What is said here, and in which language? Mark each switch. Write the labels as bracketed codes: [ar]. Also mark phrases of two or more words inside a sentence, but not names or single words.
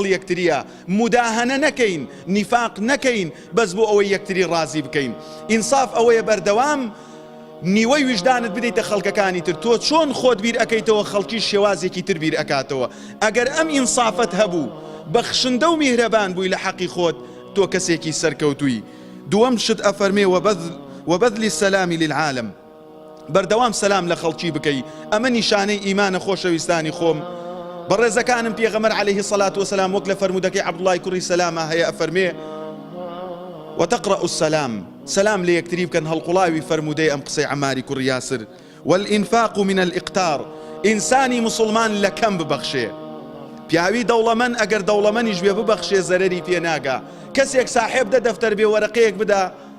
[ckb] یەکتریە موداهەنە نەکەین نیفاق نەکەین بەس بۆ ئەوەی یەکتری ڕازی بکەین ئینصاف ئەوەیە بەردەوام نیوەی ویژدانت بدەیتە خەڵکەکانی تر تۆ چۆن خۆت بیر ئەەکەیتەوە خەڵکی شێوازێکی تر بیر ئەکاتەوە ئەگەر ئەم ئینصافت هەبوو بەخشندە و میهرەبان بووی لە حەقی خۆت تۆ کەسێکی سەرکەوتووی دووەم شت ئەفەرمێ [ar] وبذل السلام للعالم [ckb] بەردەوام سەلام لە خەڵکی بکەی ئەمە نیشانەی ئیمانە خۆشەویستانی خۆم بەڕێزەکانم پێغەمبەر [ar] عەلەیهی سەڵات وسەلام [ckb] وەک لە فەرموودەکەی عەبدوڵای کوڕی سەلامە هەیە ئەفەرمێ [ar] وتقرأ السلام [ckb] سلام لە یەکتری بکەن هەڵقوڵاوی فەرموودەی ئەم قسەی عەماری کوڕی یاسر [ar] والإنفاق من الإقتار [ckb] ئینسانی مسلمان لە کەم ببەخشێ پیاوی دەوڵەمەند ئەگەر دەوڵەمەندیش بێ ببەخشێ زەرەری پێ ناگا کەسێک ساحێب دە دەفتەر بێ وەرەقەیەک بدا